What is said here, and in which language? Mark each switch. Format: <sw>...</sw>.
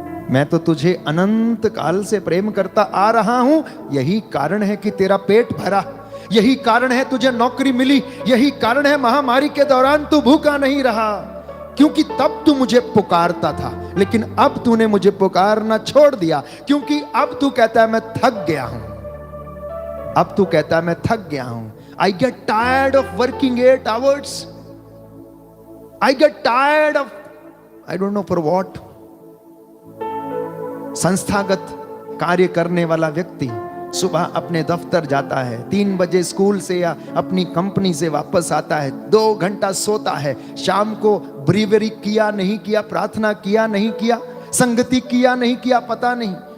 <hi>मैं तो तुझे अनंत काल से प्रेम करता आ रहा हूं, यही कारण है कि तेरा पेट भरा, यही कारण है तुझे नौकरी मिली, यही कारण है महामारी के दौरान तू भूखा नहीं रहा, क्योंकि तब तू मुझे पुकारता था, लेकिन अब तूने मुझे पुकारना छोड़ दिया, क्योंकि अब तू कहता है मैं थक गया हूं। अब तू कहता है मैं थक गया हूं।</hi> <en>I get tired of working 8 hours. I get tired of, I don't know for what.</en> <hi>संस्थागत कार्य करने वाला व्यक्ति सुबह अपने दफ्तर जाता है, 3 बजे स्कूल से या अपनी कंपनी से वापस आता है, 2 घंटा सोता है, शाम को ब्रीवरी किया नहीं किया, प्रार्थना किया नहीं किया, संगति किया नहीं किया, पता नहीं।</hi>